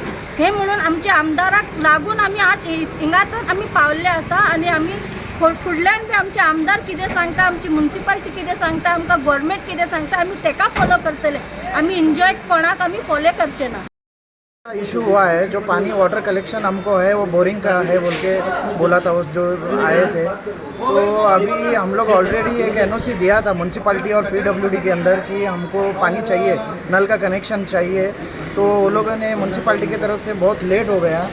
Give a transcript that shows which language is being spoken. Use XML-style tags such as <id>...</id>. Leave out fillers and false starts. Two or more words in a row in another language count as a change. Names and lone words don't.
<kok>हे म्हणून आमच्या आमदाराक लागून आमी आज हिंगात आमी पावल्ले आसा. आनी आमी फुडल्यान बी आमचे आमदार कितें सांगता, आमची म्युन्सिपालिटी कितें सांगता, आमकां गव्हर्मेंट कितें सांगता आमी तेका फॉलो करतले. आमी इंजॉय कोणाक आमी फॉलो करचे ना.</kok> <hi>इशू हुआ है जो पानी</hi> <en>water collection</en> <hi>हमको है वो बोरिंग का है बोल के बोला था जो आए थे. तो अभी हम लोग ऑलरेडी एक NOC दिया था म्यूनसिपालिटी और PWD के अंदर कि हमको पानी चाहिए, नल का कनेक्शन चाहिए. तो वो लोगों ने म्यूनसिपालिटी की तरफ से बहुत लेट हो गया.</hi>